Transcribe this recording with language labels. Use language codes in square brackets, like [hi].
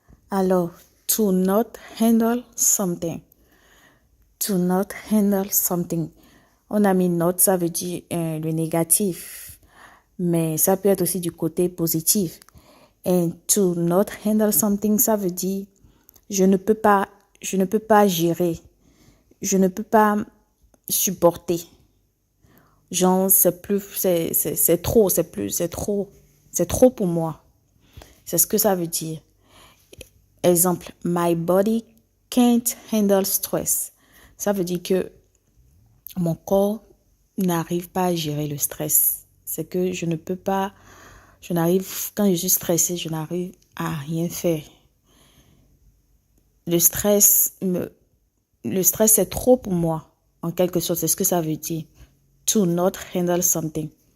[en] Alors, to not handle something. To not handle something. [fr] On a mis [en] not, [fr] ça veut dire le négatif, mais ça peut être aussi du côté positif. [en] And to not handle something, [fr] ça veut dire je ne peux pas gérer, je ne peux pas supporter. Genre, c'est trop, c'est trop pour moi. C'est ce que ça veut dire. [en] Exemple, my body can't handle stress. [fr] Ça veut dire que mon corps n'arrive pas à gérer le stress. C'est que je ne peux pas, quand je suis stressée, je n'arrive à rien faire. Le stress, c'est trop pour moi, en quelque sorte, c'est ce que ça veut dire. [en] To not handle something.